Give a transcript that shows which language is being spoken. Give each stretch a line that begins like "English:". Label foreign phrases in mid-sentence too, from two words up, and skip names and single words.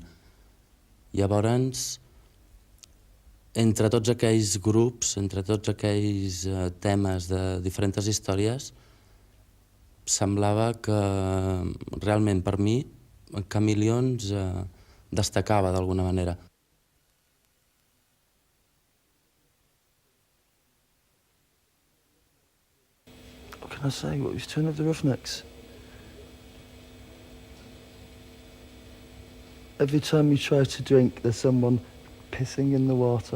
Catalan: Llavors, entre tots aquells grups, entre tots aquells temes de diferents històries, semblava que realment per mi Chameleons destacava d'alguna manera.
English: What can I say? What was Return of the Roughnecks? Every time you try to drink, there's someone pissing in the water.